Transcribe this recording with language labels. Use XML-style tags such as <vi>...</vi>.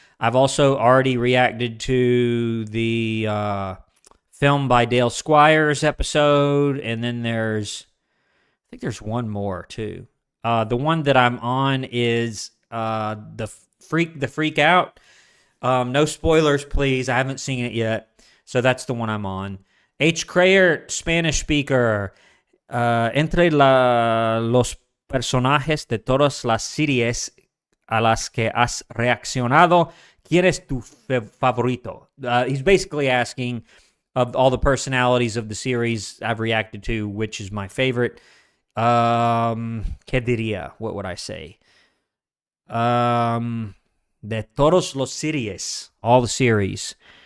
<en>I've also already reacted to the Film by Dale Squires episode, and then I think there's one more too. The one that I'm on is the Freak Out. No spoilers, please. I haven't seen it yet, so that's the one I'm on. H. Crayer, Spanish speaker.</en> <es>Entre los personajes de todas las series a las que has reaccionado, ¿quién es tu favorito?</es> <en>He's basically asking, of all the personalities of the series I've reacted to, which is my favorite.</en> <es>¿Qué diría?</es> <en>What would I say?</en> <es>De todos los series,</es> <en>all the series.</en>